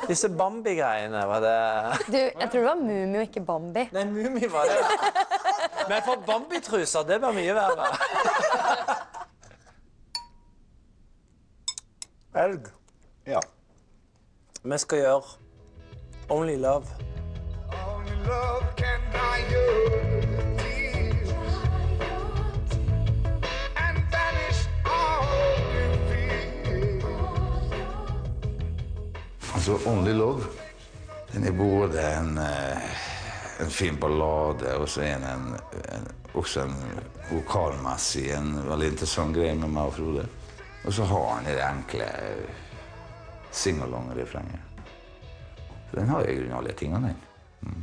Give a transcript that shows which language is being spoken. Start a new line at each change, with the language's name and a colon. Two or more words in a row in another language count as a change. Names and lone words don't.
Norwegian: Disse Bambi-greiene, var det... Du, jeg tror det var Mumi og ikke Bambi. Nei, Mumi var det. Men for Bambi-truser, det var mye verre. Elg. Ja. Vi skal gjøre Only Love.
English: Only love can dry your tears and banish all your fears.
Norwegian: Altså, Only Love, den både en fin ballade, og så også en vokalmessig, en veldig interessant greie med meg og Frode. Og så har han det enkle sing-along-refrenget. Så den har jeg I alle tingene, den.